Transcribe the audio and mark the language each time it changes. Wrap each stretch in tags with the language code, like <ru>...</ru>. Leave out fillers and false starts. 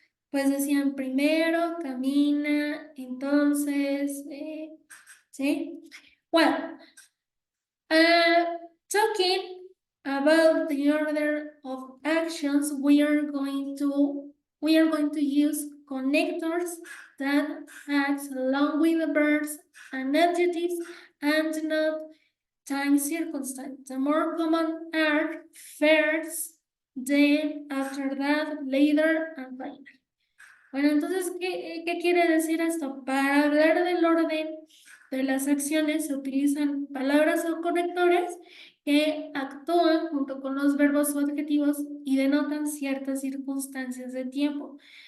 <es>Pues decían primero, camina, entonces, ¿sí?</es> <en>Well, talking about the order of actions, we are going to use connectors that act along with the verbs and adjectives and not time circumstance. The more common are first, then, after that, later, and finally.</en> <es>Bueno, entonces, ¿qué quiere decir esto? Para hablar del orden de las acciones se utilizan palabras o conectores que actúan junto con los verbos o adjetivos y denotan ciertas circunstancias de tiempo.</es>